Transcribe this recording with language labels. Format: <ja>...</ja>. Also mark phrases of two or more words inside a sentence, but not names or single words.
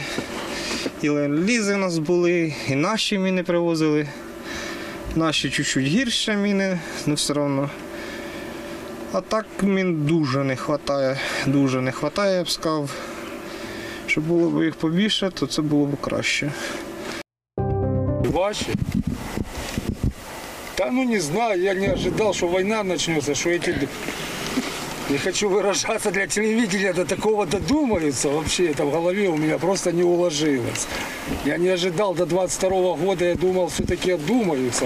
<uk>І ленд-лізи у нас були, і наші міни привозили. Наші чуть-чуть гірші міни, але все одно. А так мін дуже не вистачає, я б сказав. Щоб було б їх побільше, то це було б краще.</uk> <ru>Ваши? Да ну не знаю, я не ожидал, что война начнется, что эти... Не хочу выражаться для телевидения, до такого додумаются. Вообще это в голове у меня просто не уложилось. Я не ожидал до 22 года, я думал, все-таки одумаются.</ru>